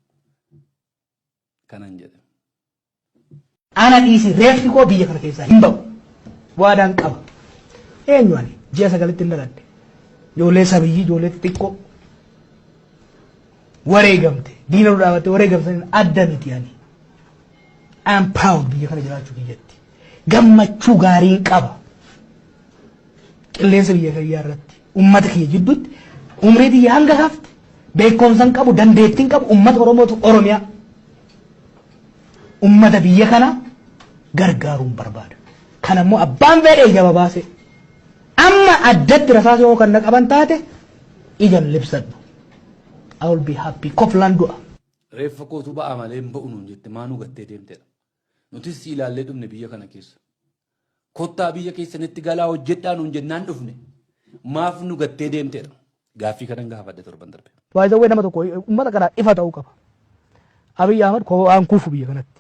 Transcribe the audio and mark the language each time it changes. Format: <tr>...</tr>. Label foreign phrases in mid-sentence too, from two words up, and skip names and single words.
<om>Kanan jedhe. Ana dhiisi reeffi koo biyya kana keessaa hin ba'u. Waadaan qaba. Eenyu ani ji'a sagalitti hin dhaladhe. Ijoollee sabiyyii ijoollee xixiqqoo. Wareegamte diina nu dhaabatte wareegamte adda miti ani.</om> <en>I'm proud</en> <om>biyya kana jiraachuu biyyatti. Gammachuu gaariin qaba. Qilleensa biyya kiyyaa irratti ummata kiyya jidduutti umrii biyya hanga hafte beekumsan qabu dandeettiin qabu ummata Oromootu Oromiyaa. Ummata biyya kana gargaaruun barbaada. Kanammoo abbaan fedhe ija baase. Amma addatti rasaasa yoo kan qaban taate ijan libsadhu.</om> <en>I will be happy.</en> <om>Koflan du'a. Reeffa kootu ba'a malee hin ba'u nuun jette maanuu gattee deemtedha. Nutis si ilaallee dhufne biyya kana keessa. Kottaa biyya keessanitti galaa hojjedhaa nuun jennaan dhufne. Maaf nu gattee deemtedha. Gaaffii kanan gaafadhe torban darbe. Waayizawwee nama tokko ummata kanaa ifa ta'uu qaba. Abiy Ahmed waan kuufu biyya kanatti.</om>